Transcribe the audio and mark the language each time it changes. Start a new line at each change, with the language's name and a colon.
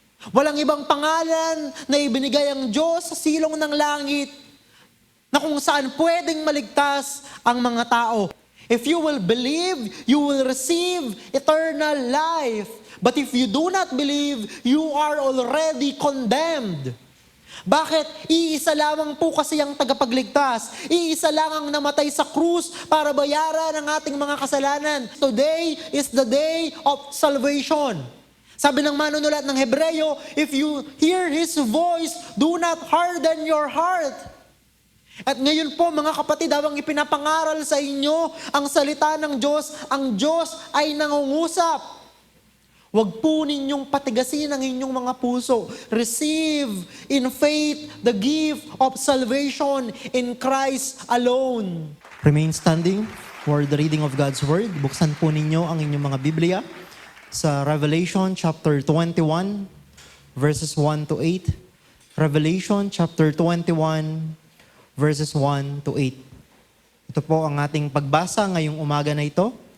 Filipino: Walang ibang pangalan na ibinigay ang Diyos sa silong ng langit na kung saan pwedeng maligtas ang mga tao.
English: If you will believe, you will receive eternal life. But if you do not believe, you are already condemned.
Filipino: Bakit? Iisa lamang po kasi ang tagapagligtas. Iisa lang ang namatay sa krus para bayaran ang ating mga kasalanan.
English: Today is the day of salvation.
Filipino: Sabi ng manunulat ng Hebreyo,
English: if you hear His voice, do not harden your heart.
Filipino: At ngayon po mga kapatid, habang ipinapangaral sa inyo ang salita ng Diyos, ang Diyos ay nangungusap. Huwag po ninyong patigasin ang inyong mga puso.
English: Receive in faith the gift of salvation in Christ alone. Remain standing for the reading of God's Word.
Filipino: Buksan po ninyo ang inyong mga Biblia sa Revelation chapter 21, verses 1 to 8.
English: Revelation chapter 21, verses 1 to 8.
Filipino: Ito po ang ating pagbasa ngayong umaga na ito.